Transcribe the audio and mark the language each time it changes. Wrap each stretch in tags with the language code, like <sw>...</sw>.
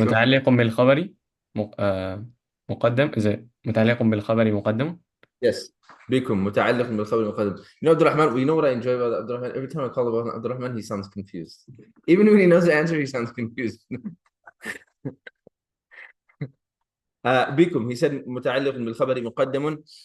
<ar>متعلق بالخبر مقدم إذا متعلق بالخبر مقدم.</ar> <en>Yes.</en> <ar>بكم متعلق بالخبر المقدم.</ar> <en>You know Abdurrahman, you know what I enjoy about Abdurrahman? Every time I call about Abdurrahman, he sounds confused. Even when he knows the answer, he sounds confused.</en> <ar>بكم.</ar> <en>He said</en> <ar>متعلق بالخبر مقدم.</ar>